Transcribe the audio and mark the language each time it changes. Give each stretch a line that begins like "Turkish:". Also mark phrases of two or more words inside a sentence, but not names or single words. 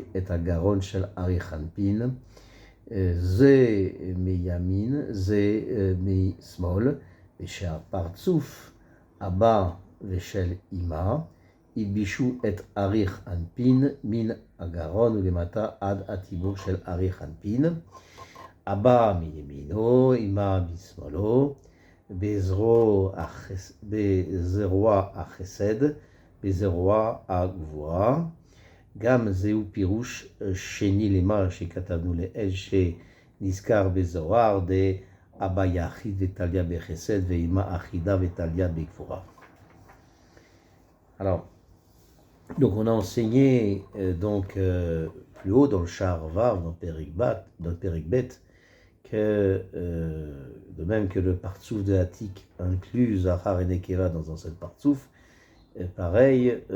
Hebrew: את הגרון של אריך אנפין, זה מימין, זה משמאל, ושהפרצוף אבא ושל אמא הלבישו את אריך אנפין מן הגרון ולמטה עד הטיבור של אריך אנפין, אבא מימינו, אמא משמאלו, בזרוע החסד, בזרוע הגבוהה. גם זהו פירוש שני למה שכתבנו לאל שנזכר בזוהר,
Aramaic: אבא יחיד וטליה בחסד ואמא אחידה וטליה בגבורה.
French: Alors, donc on a enseigné plus haut dans le
Hebrew: שער ו,
French: dans le
Hebrew: פרק ב,
French: que de même que le partsouf de Hatik inclut Zachar et Nekeva dans un seul partsouf, pareil,